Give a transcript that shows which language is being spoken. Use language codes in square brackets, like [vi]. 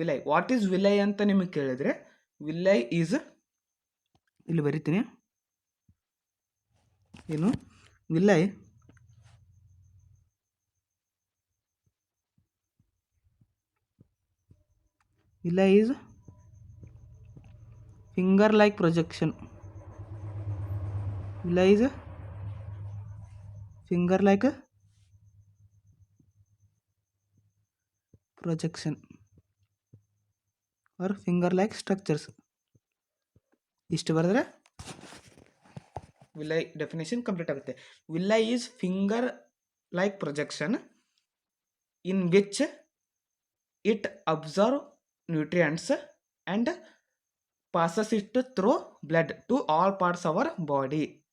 [en] what is villi [kn] ಅಂತ ನಿಮಗೆ ಕೇಳಿದರೆ, [en] villi is, [kn] ಇಲ್ಲಿ ಬರಿತೀನಿ ಏನು, [en] Villi is finger like projection. Villi is finger like projection or finger like structures. [kn] ಇಷ್ಟು ಬರೆದ್ರೆ ವಿಲೈ ಡೆಫಿನೇಷನ್ ಕಂಪ್ಲೀಟ್ ಆಗುತ್ತೆ. [en] Villi is finger like projection in which it absorb nutrients and passes it through blood to all parts of our body.